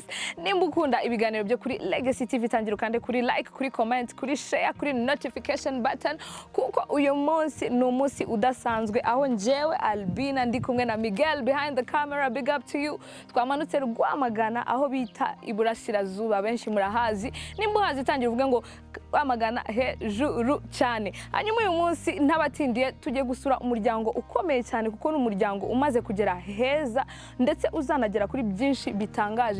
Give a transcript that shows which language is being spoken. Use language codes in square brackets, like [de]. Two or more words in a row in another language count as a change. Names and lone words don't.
[rw] Nimba ukunda ibiganiro byo kuri Legacy TV tangira ukande kuri like, kuri comment, kuri share, kuri [en] notification button [rw] kuko uyu munsi ni umunsi udasanzwe aho njewe Albina ndi kumwe na Miguel [en] behind the camera. Big up to you. [rw] Twamanutse Rwamagana aho bita Iburasirazuba benshi murahazi. Nimba uhazi tangira uvuge ngo Rwamagana hejuru cyane. Hanyuma uyu munsi ntabatindiye tujye gusura umuryango ukomeye cyane kuko n'umuryango umaze kugera heza ndetse uzanagera kuri byinshi bitangaje.